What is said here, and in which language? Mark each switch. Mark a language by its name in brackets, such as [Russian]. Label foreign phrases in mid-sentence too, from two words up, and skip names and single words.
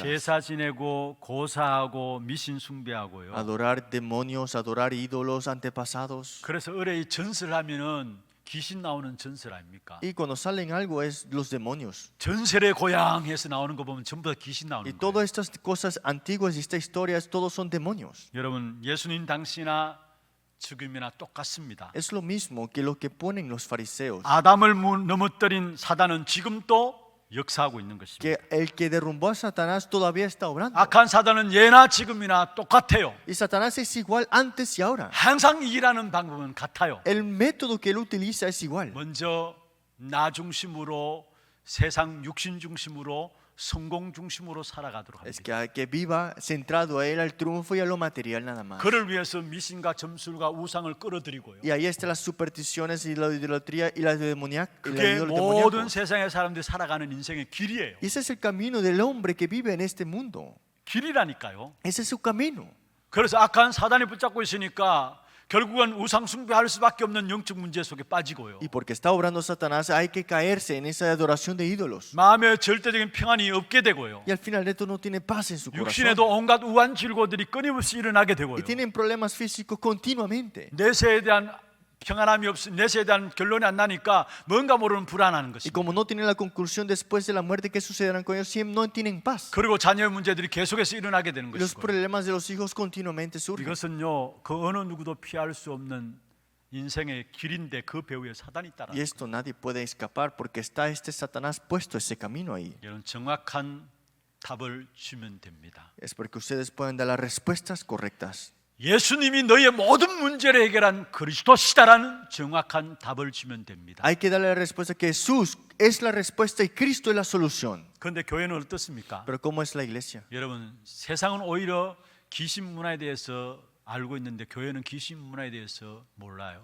[Korean] 제사 지내고 고사하고 미신 숭배하고요. [Spanish] Adorar demonios, adorar ídolos antepasados. [Korean] 그래서 의뢰의 전설하면은 귀신 나오는 전설 아닙니까? [Spanish] Y cuando salen algo es los demonios. [Korean] 전설의 고향에서 나오는 거 보면 전부 다 귀신 [Spanish] Y [Korean] 나오는 거예요. [Spanish] todas estas cosas antiguas y estas historias, todos son demonios. [Korean] 여러분 예수님 당시나 지금이나 똑같습니다. [Spanish] Es lo mismo que lo que ponen los fariseos, [Korean] 아담을 넘어뜨린 사단은 지금도 역사하고 있는 것입니다. [Spanish] que el que derrumbó a Satanás todavía está obrando. [Korean] 악한 사단은 예나 지금이나 똑같아요. [Spanish] Y Satanás es igual antes y ahora. [Korean] 항상 일하는 방법은 같아요. [Spanish] El método que él utiliza es igual. [Korean] 먼저 나 중심으로, 세상 육신 중심으로, 성공 중심으로 살아가도록 [Spanish] Es [Korean] 합니다. [Spanish] que viva centrado a él, al triunfo y a lo material nada más. [Korean] 그를 위해서 미신과 점술과 우상을 끌어들이고요. [Spanish] Y ahí están las supersticiones y la idolatría y la demoníaca. [Korean] 그게 모든 세상의 사람들이 살아가는 인생의 길이에요. [Spanish] Y ese es el camino del hombre que vive en este mundo. [Korean] 길이라니까요. [Spanish] Ese es su camino. [Korean] 그래서 악한 사단이 붙잡고 있으니까 결국은 우상 숭배할 수밖에 없는 영적 문제 속에 빠지고요. [Spanish] Y porque está obrando Satanás, hay que caerse en esa adoración de ídolos. [Korean] 마음에 절대적인 평안이 없게 되고요. [Spanish] Y al final esto no tiene paz en su corazón. [Korean] 육신에도 온갖 우한 질고들이 끊임없이 일어나게 되고요. [Spanish] Y tienen problemas físicos continuamente. [Korean] 내세에 대한 평안함이 없으, 내세에 대한 결론이 안 나니까 뭔가 모르는 불안하는 [Spanish] Y [Korean] 것입니다. [Spanish] como no tienen la conclusión después de la muerte que sucederán con ellos, siempre no tienen paz. [Korean] 그리고 자녀의 문제들이 계속해서 일어나게 되는 [Spanish] Y los [Korean] 것이고요. [Spanish] problemas de los hijos continuamente surgen. [Korean] 이것은요, 그 어느 누구도 피할 수 없는 인생의 길인데 그 배후에 사단이 따라. [Spanish] Y esto nadie puede escapar porque está este Satanás puesto ese camino ahí. [Korean] 이런 정확한 답을 주면 됩니다. [Spanish] Es porque ustedes pueden dar las respuestas correctas. [Korean] 예수님이 너의 모든 문제를 해결한 그리스도시다라는 정확한 답을 주면 됩니다. [Spanish] Hay que darle la respuesta que Jesús es la respuesta y Cristo es la solución. [Korean] 그런데 교회는 어떻습니까? [Spanish] Pero ¿cómo es la iglesia? [Korean] 여러분, 세상은 오히려 귀신 문화에 대해서 알고 있는데 교회는 귀신 문화에 대해서 몰라요.